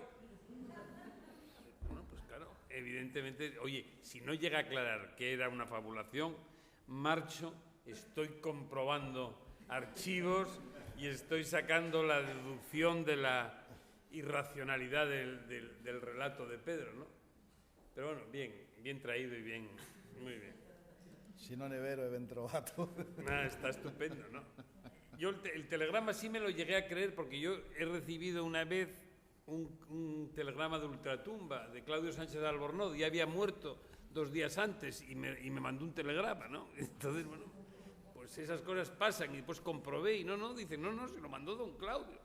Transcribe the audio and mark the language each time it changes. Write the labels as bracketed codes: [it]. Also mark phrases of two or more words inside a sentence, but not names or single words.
[es] Bueno, pues claro, evidentemente, oye, si no llega a aclarar que era una fabulación, marcho, estoy comprobando archivos y estoy sacando la deducción de la irracionalidad del relato de Pedro, ¿no? Pero bueno, bien traído y bien, muy bien. [it] Si non è vero, è ben trovato. [es] Está estupendo, ¿no? Yo el telegrama sí me lo llegué a creer, porque yo he recibido una vez un telegrama de ultratumba de Claudio Sánchez de Albornoz, y había muerto 2 días antes y me mandó un telegrama, ¿no? Entonces, bueno, pues esas cosas pasan, y después comprobé y dicen, no, se lo mandó don Claudio.